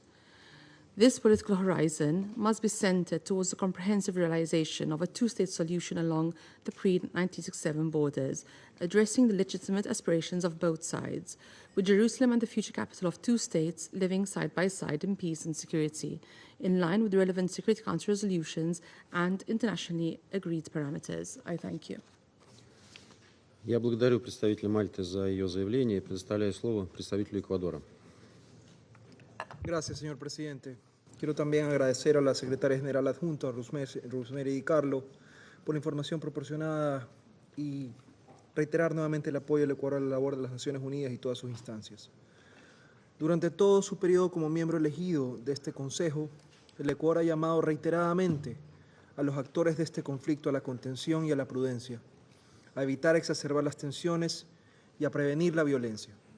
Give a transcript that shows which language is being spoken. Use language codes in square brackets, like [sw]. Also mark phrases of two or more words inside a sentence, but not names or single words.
[en] This political horizon must be centered towards the comprehensive realization of a two-state solution along the pre-1967 borders, addressing the legitimate aspirations of both sides, with Jerusalem and the future capital of two states living side by side in peace and security, in line with the relevant Security Council resolutions and internationally agreed parameters. I thank you. [ru] Я благодарю представителя Мальты за ее заявление и предоставляю слово представителю Эквадора. [es] Gracias, señor presidente. Quiero también agradecer a la secretaria general adjunta, Rosemary Di Carlo, por la información proporcionada y reiterar nuevamente el apoyo del Ecuador a la labor de las Naciones Unidas y todas sus instancias. Durante todo su periodo como miembro elegido de este Consejo, el Ecuador ha llamado reiteradamente a los actores de este conflicto a la contención y a la prudencia, a evitar exacerbar las tensiones y a prevenir la violencia.